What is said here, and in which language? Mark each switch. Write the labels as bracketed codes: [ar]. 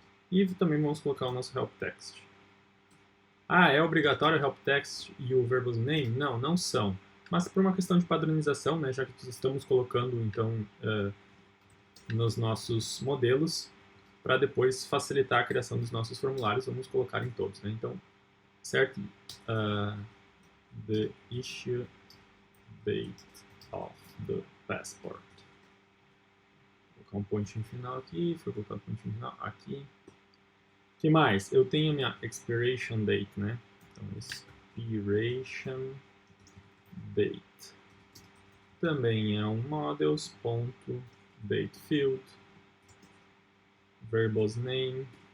[pt] E também vamos colocar o nosso help text. Ah, é obrigatório o help text e o verbose name? Não, não são. Mas por uma questão de padronização, né, já que estamos colocando então nos nossos modelos, para depois facilitar a criação dos nossos formulários, vamos colocar em todos, né? Então, certo? [en] The issue date of the passport. [pt] Vou colocar um pontinho final aqui, foi colocado um pontinho final aqui. O que mais? Eu tenho a minha expiration date, né? Então, expiration date. Também é um models.date field. Verbose name.